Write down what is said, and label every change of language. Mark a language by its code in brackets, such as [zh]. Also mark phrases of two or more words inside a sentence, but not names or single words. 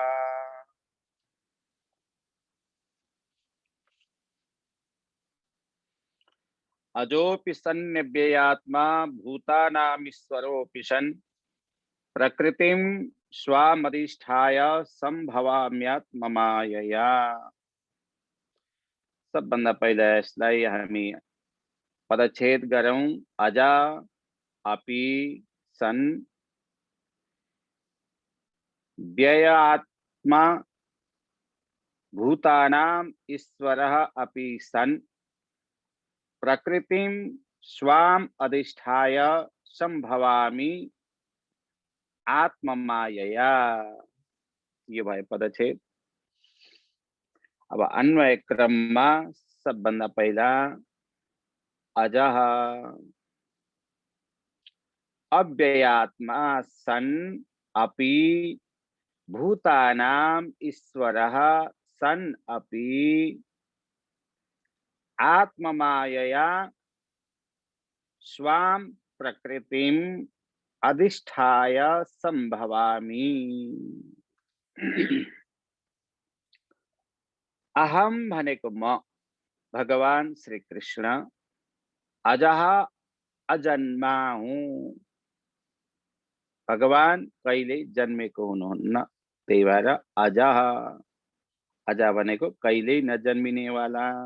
[sa] अजोऽपि सन्न्यव्ययात्मा भूतानामीश्वरोऽपि सन् प्रकृतिं स्वामधिष्ठाय सम्भवाम्यात्ममायया। [ne] सबभन्दा पहिला यसलाई हामी पदच्छेद गरौं। [sa] अजा अपि सन् व्ययात्मा भूतानां ईश्वरः अपि सन् प्रकृतिं स्वाम अधिष्ठाय संभवामि आत्ममायया। [ne] ये भयो पदच्छेद। अब अन्वय क्रममा सबभन्दा पहिला [sa] अजः अव्ययात्मा सन् अपि भूतानां ईश्वरः सन् अपि आत्ममायया स्वां प्रकृतिं अधिष्ठाय संभवामि। [ne] अहम भनेको म भगवान श्री कृष्ण अजः अजन्मा हूँ। भगवान कहिले जन्मेको हुनुहुन्न, त्यही भएर अजः। अजा भनेको कहिले नजन्मिने वाला।